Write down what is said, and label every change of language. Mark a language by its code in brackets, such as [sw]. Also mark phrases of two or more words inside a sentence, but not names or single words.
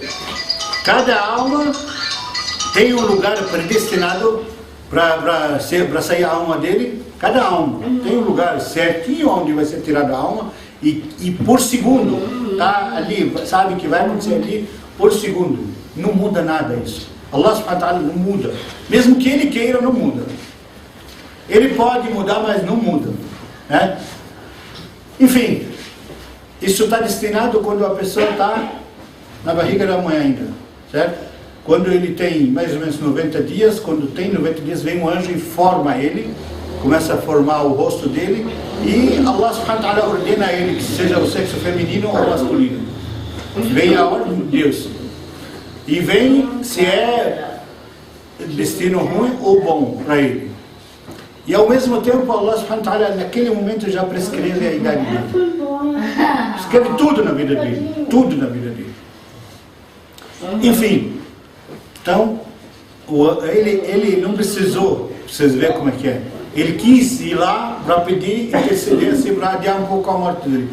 [pt] Cada alma tem um lugar predestinado para sair a alma dele. Cada alma tem um lugar certinho onde vai ser tirada a alma e por segundo, tá ali, sabe que vai acontecer ali por segundo. Não muda nada isso. [ar] الله سبحانه وتعالى [pt] não muda. Mesmo que ele queira, não muda. Ele pode mudar, mas não muda, né? Enfim, isso está destinado quando a pessoa está na barriga da mãe ainda, certo? Quando ele tem mais ou menos 90 dias, quando tem 90 dias, vem um anjo e forma ele, começa a formar o rosto dele, e [ar] الله سبحانه وتعالى [pt] ordena a ele que seja o sexo feminino ou masculino. Vem a ordem de Deus. E vem se é destino ruim ou bom para ele. E ao mesmo tempo [ar] الله سبحانه وتعالى [pt] naquele momento já prescreve a idade dele. Escreve tudo na vida dele. Tudo na vida dele. Enfim. Então, ele não precisou, vocês verem como é que é. Ele quis ir lá para pedir intercedência para adiar um pouco a morte dele.